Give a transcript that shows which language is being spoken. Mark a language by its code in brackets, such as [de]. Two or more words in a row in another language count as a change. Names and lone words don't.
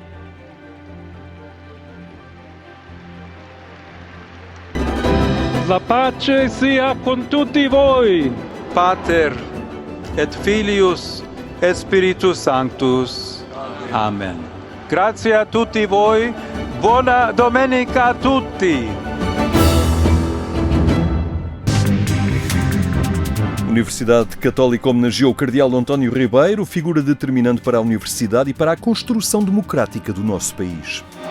[it] La pace sia con tutti voi. [la] Pater et Filius et Spiritus Sanctus. [it] Amen. Grazie a tutti voi. Buona domenica a tutti. [pt] Universidade Católica homenageou o Cardeal António Ribeiro, figura determinante para a Universidade e para a construção democrática do nosso país.